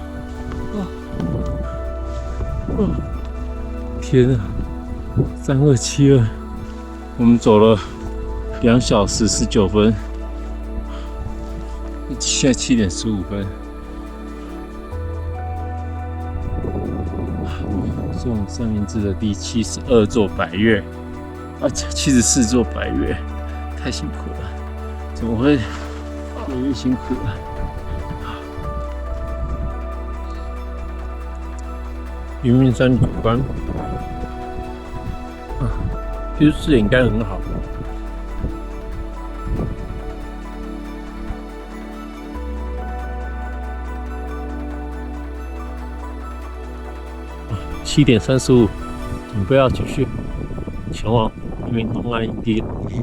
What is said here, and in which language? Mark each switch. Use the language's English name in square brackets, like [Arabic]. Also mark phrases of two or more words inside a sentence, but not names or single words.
[Chinese] 天啊，3272，我們走了2小時19分，現在7點15分。是我們三明治的第72座百岳，74座百岳，太辛苦了，怎麼會越越辛苦啊？雲面山景觀，其實視野應該很好。7點35，準備要繼續前往雲明東岸營地了。